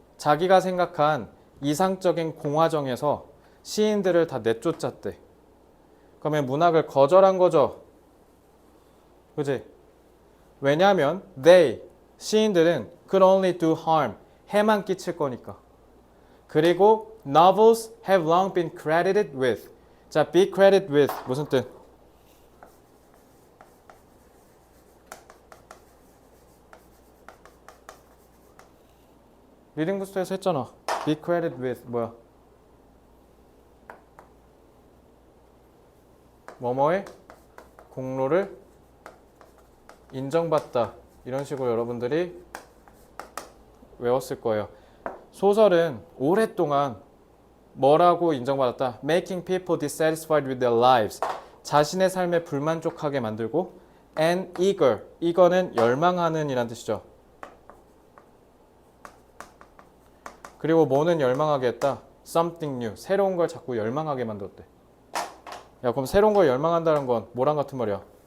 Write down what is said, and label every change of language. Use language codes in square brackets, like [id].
[ko] 자기가 생각한 이상적인 공화정에서 시인들을 다 내쫓았대. 그러면 문학을 거절한 거죠. 그지? 왜냐하면 시인들은 [en] could only do harm. [ko] 해만 끼칠 거니까. [en] 그리고 novels have long been credited with. 자, be credited with [ko] 무슨 뜻? 리딩 부스터에서 했잖아. [en] be credited with [ko] 뭐야? 뭐뭐의 공로를 인정받다. 이런 식으로 여러분들이 외웠을 거예요. 소설은 오랫동안 뭐라고 인정받았다? [en] Making people dissatisfied with their lives. [ko] 자신의 삶에 불만족하게 만들고 [en] and eager. [ko] 이거는 열망하는 이란 뜻이죠. 그리고 뭐는 열망하게 했다? [en] something new. [ko] 새로운 걸 자꾸 열망하게 만들었대. 야, 그럼 새로운 걸 열망한다는 건 뭐랑 같은 말이야?